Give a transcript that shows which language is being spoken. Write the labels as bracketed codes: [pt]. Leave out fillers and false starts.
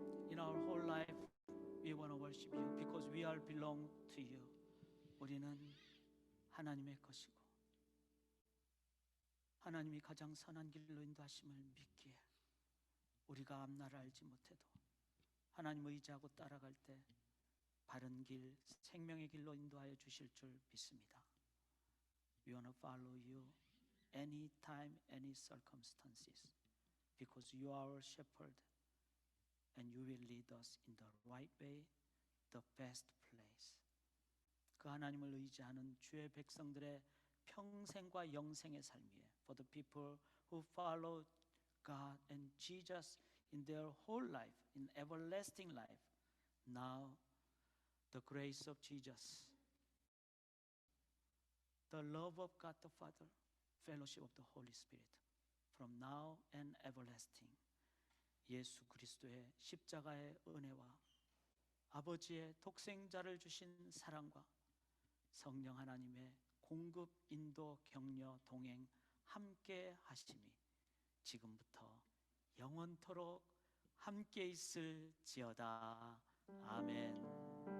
[en] In our whole life we want to worship you because we all belong to you. [ko] 우리는 하나님의 것이고 하나님이 가장 선한 길로 인도하심을 믿기에 우리가 앞날을 알지 못해도 하나님 의지하고 따라갈 때 바른 길, 생명의 길로 인도하여 주실 줄 믿습니다. [en] We want to follow you anytime, any circumstances because you are our shepherd and you will lead us in the right way, the best place. [ko] 그 하나님을 의지하는 주의 백성들의 평생과 영생의 삶이에요. [en] For the people who follow God and Jesus in their whole life, in everlasting life. Now, the grace of Jesus, the love of God the Father, fellowship of the Holy Spirit, from now and everlasting. [ko] 예수 그리스도의 십자가의 은혜와 아버지의 독생자를 주신 사랑과 성령 하나님의 공급, 인도, 격려, 동행 함께 하심이 지금부터 영원토록 함께 있을지어다. 아멘.